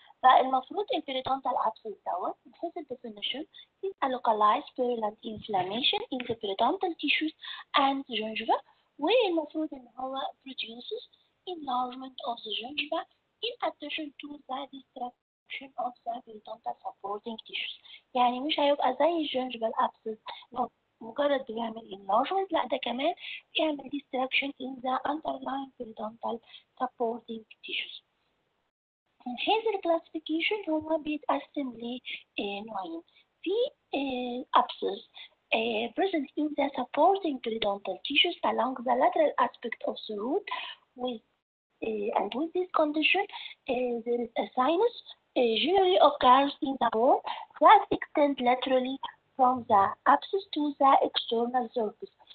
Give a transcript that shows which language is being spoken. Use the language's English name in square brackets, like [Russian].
[Arabic] فالمفروض البريدونتال ابسنس دوت بحيث الديفينيشن [English] is a localized purulent inflammation in the periodontal tissues and gingiva، [Arabic] والمفروض ان هو [English] produces enlargement of the gingiva in addition to the destruction of the periodontal supporting tissues. [Arabic] يعني مش هيبقى زي الجنجبال abscess مجرد بيعمل enlargement، لا ده كمان بيعمل [English] destruction in the underlying periodontal supporting tissues. [Arabic] من حيث الكلاسيفيكيشن هو بيتقسم لنوعين. [English] في abscess present in the supporting periodontal tissues along the lateral aspect of the root and with this condition there is a sinus generally occurs in the bone that extends laterally from the abscess to the external surface.